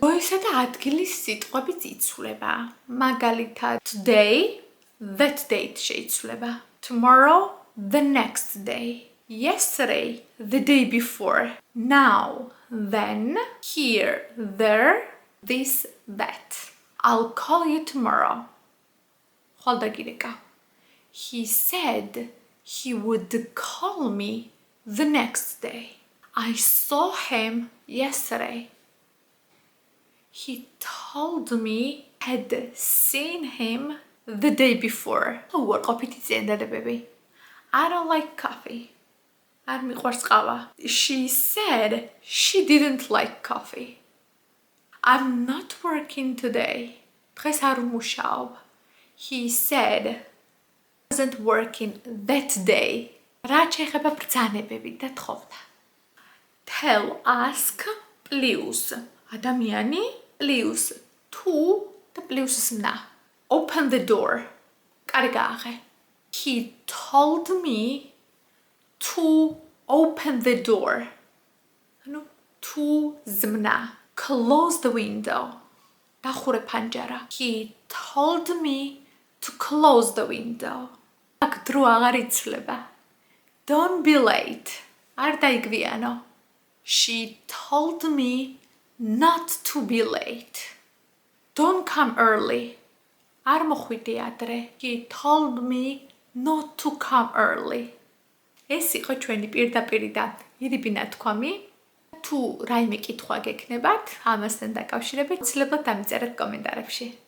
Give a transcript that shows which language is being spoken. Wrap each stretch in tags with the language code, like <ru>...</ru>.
<ka>როისა და ადგილის სიტყვებიც იცვლება. მაგალითად today, that date შეიცვლება.</ka> <en>Tomorrow, the next day. Yesterday, the day before. Now, then, here, there, this, that. I'll call you tomorrow.</en> <ka>ხვალდაგირეკა.</ka> <en>He said he would call me the next day. I saw him yesterday. He told me I had seen him the day before.</en> <ka>უარყოფითი წინადადებები.</ka> <en>I don't like coffee.</en> <ka>არ მიყვარს ყავა.</ka> <en>She said she didn't like coffee. I'm not working today.</en> <ka>დღეს არ ვმუშაობ.</ka> <en>He said wasn't working that day.</en> <ka>რაც ეხება ბრძანებები და თხოვდა. Tell, ask, plus ადამიანი plus to და პლუს ზმნა.</ka> <en>Open the door.</en> <ka>კარი გააღე.</ka> <en>He told me to open the door.</en> <ka>ანუ to ზმნა.</ka> <en>Close the window.</en> <ka>დახურე ფანჯარა.</ka> <en>He told me to close the window.</en> <ka>აქ დრო აღარ იცვლება.</ka> <en>Don't be late.</en> <ka>არ დაიგვიანო.</ka> <en>She told me not to be late. Don't come early.</en> <ka>არ მოხვიდე ადრე.</ka> <en>He told me not to come early.</en> <ka>ეს იყო ჩვენი პირდაპირი და ირიბი ნათქვამი. თუ რაიმე კითხვა გექნებათ, ამასთან დაკავშირებით, ცდილობთ დამიწერეთ კომენტარებში.</ka>